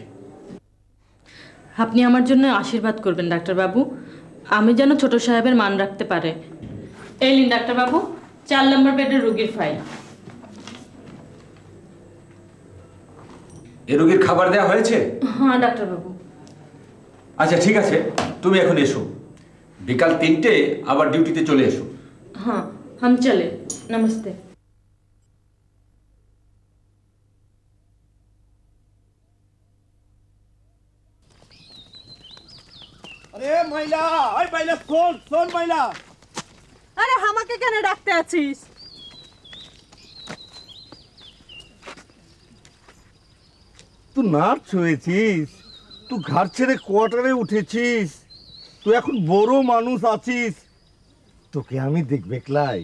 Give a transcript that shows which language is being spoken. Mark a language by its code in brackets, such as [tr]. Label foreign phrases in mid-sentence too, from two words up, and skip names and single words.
[bn] আপনি আমার জন্য আশীর্বাদ করবেন ডাক্তার বাবু আমি যেন ছোট সাহেবের মান রাখতে পারে এই নিন ডাক্তার বাবু 4 নম্বর বেডের রোগীর ফাইল এই রোগীর খাবার দেওয়া হয়েছে হ্যাঁ ডাক্তার বাবু আচ্ছা ঠিক আছে তুমি এখন এসো বিকাল 3টে আবার ডিউটিতে চলে এসো [hi] हाँ हम चले नमस्ते अरे महिला ओए महिला सुन महिला [bn] अरे আমাকে কেন ডাকতে আছিস तू नार्स হয়েছিস তুই ঘর ছেড়ে কোয়ার্টারে উঠেছিস তুই এখন বড় মানুষ আছিস তোকে আমি দেখবে ক্লাই